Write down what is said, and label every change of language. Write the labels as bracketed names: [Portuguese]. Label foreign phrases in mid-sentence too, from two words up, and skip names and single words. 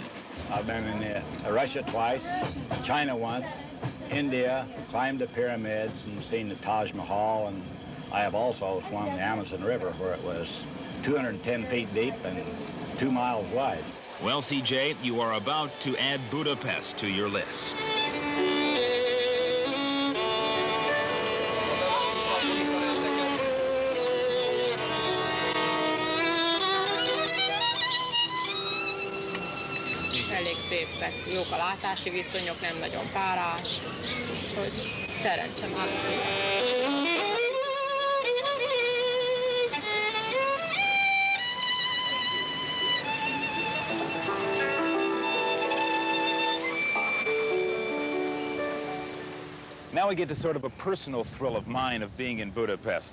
[English] I've been in Russia twice, China once, India, climbed the pyramids and seen the Taj Mahal, and I have also swum the Amazon River where it was 210 feet deep and 2 miles wide. Well, C.J., you are about to add Budapest to your list. [Hungarian] Elég szépek, jók a látási viszonyok, nem nagyon párás, úgyhogy szerencse már az [English] Now we get to sort of a personal thrill of mine of being in Budapest.